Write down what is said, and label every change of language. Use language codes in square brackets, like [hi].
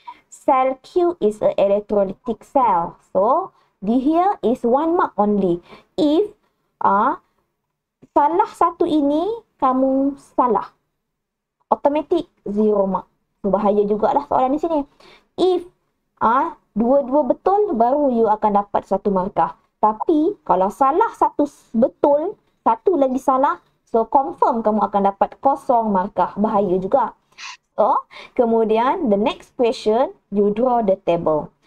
[en] Cell Q is a electrolytic cell. So, here is 1 mark only. [ms] If salah satu ini, kamu salah. [en] Automatic 0 mark. [ms] So, bahaya jugalah soalan di sini. If dua-dua betul, baru you akan dapat 1 markah. Tapi, kalau salah satu betul, satu lagi salah, so confirm kamu akan dapat 0 markah. Bahaya juga. [en] So, kemudian, the next question, you draw the table.